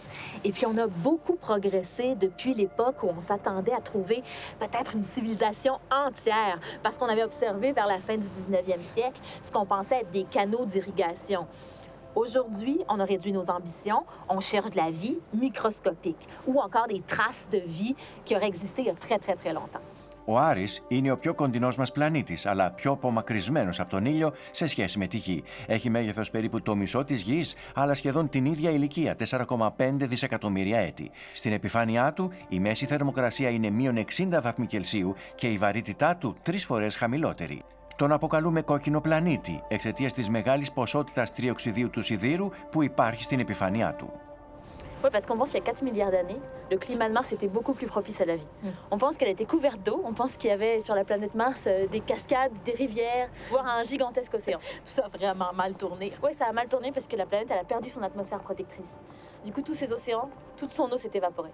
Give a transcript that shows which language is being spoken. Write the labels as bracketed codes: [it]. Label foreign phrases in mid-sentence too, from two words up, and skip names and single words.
[fr] Et puis on a beaucoup progressé depuis l'époque où on s'attendait à trouver peut-être une civilisation entière. Parce qu'on avait observé vers la fin du 19e siècle ce qu'on pensait être des canaux d'irrigation. Aujourd'hui, on a réduit nos ambitions, on cherche de la vie microscopique ou encore des traces de vie qui auraient existé il y a très très très longtemps. [el] Ο Άρης είναι ο πιο κοντινός μας πλανήτης, αλλά πιο απομακρυσμένος από τον ήλιο σε σχέση με τη Γη. Έχει μέγεθος περίπου το μισό της Γης, αλλά σχεδόν την ίδια ηλικία, 4,5 δισεκατομμύρια έτη. Στην επιφάνειά του, η μέση θερμοκρασία είναι μείον 60 βαθμοί Κελσίου και η βαρύτητά του 3 φορές χαμηλότερη. Τον αποκαλούμε κόκκινο πλανήτη, εξαιτίας της μεγάλης ποσότητας τριοξιδίου του σιδήρου που υπάρχει στην επιφάνειά του. [fr] Oui, parce qu'on pense qu'il y a 4 milliards d'années, le climat de Mars était beaucoup plus propice à la vie. On pense qu'elle était couverte d'eau, on pense qu'il y avait sur la planète Mars des cascades, des rivières, voire un gigantesque océan. Tout ça a vraiment mal tourné. Oui, ça a mal tourné parce que la planète elle a perdu son atmosphère protectrice. Du coup, tous ces océans, toute son eau s'est évaporée.